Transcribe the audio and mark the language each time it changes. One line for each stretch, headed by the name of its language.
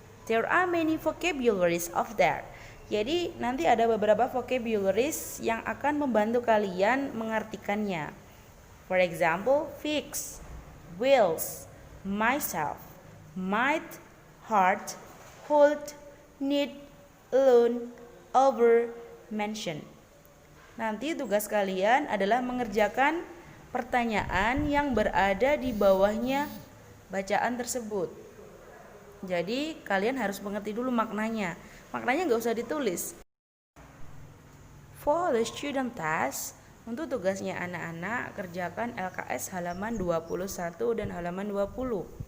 English: There are many vocabularies of there.
Indonesian: Jadi nanti ada beberapa vocabularies yang akan membantu kalian mengartikannya.
English: For example, fix, wills, myself, might, heart, hold, need, alone, over, mention.
Indonesian: Nanti tugas kalian adalah mengerjakan pertanyaan yang berada di bawahnya bacaan tersebut. Jadi kalian harus mengerti dulu maknanya. Maknanya nggak usah ditulis.
English: For the student task,
Indonesian: untuk tugasnya anak-anak kerjakan LKS halaman 21 dan halaman 20.